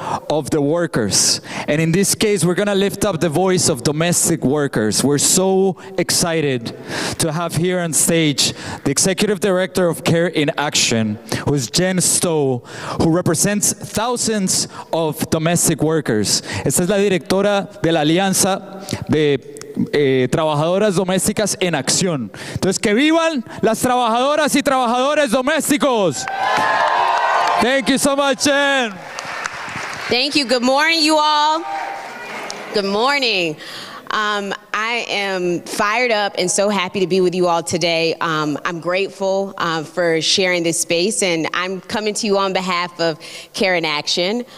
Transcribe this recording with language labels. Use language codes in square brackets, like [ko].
[en] of the workers. And in this case, we're gonna lift up the voice of domestic workers. We're so excited to have here on stage the Executive Director of Care in Action, who's Jen Stowe, who represents thousands of domestic workers. [es] Esta es la directora de la Alianza de Trabajadoras Domésticas en Acción. Entonces, que vivan las trabajadoras y trabajadores domésticos. [en] Thank you so much, Jen. Thank you. Good morning, you all. Good morning. I am fired up and so happy to be with you all today. I'm grateful for sharing this space, and I'm coming to you on behalf of Care in Action.